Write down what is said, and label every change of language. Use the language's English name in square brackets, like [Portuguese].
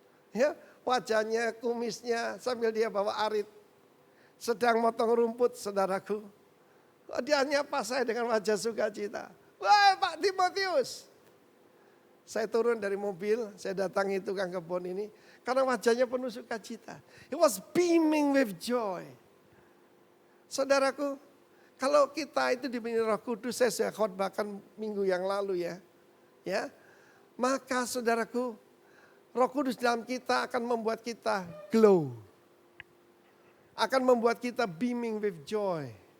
[Indonesian] Ya, wajahnya, kumisnya sambil dia bawa arit. Sedang motong rumput saudaraku. Kok dia nyapa saya dengan wajah sukacita. Wah Pak Timotius. Saya turun dari mobil, saya datangi tukang kebun ini. Karena wajahnya penuh sukacita. [English] He was beaming with joy. [Indonesian] Saudaraku, kalau kita itu dipenuhi Roh Kudus, saya sudah khotbahkan minggu yang lalu ya, maka saudaraku, Roh Kudus dalam kita akan membuat kita glow, akan membuat kita [English] beaming with joy.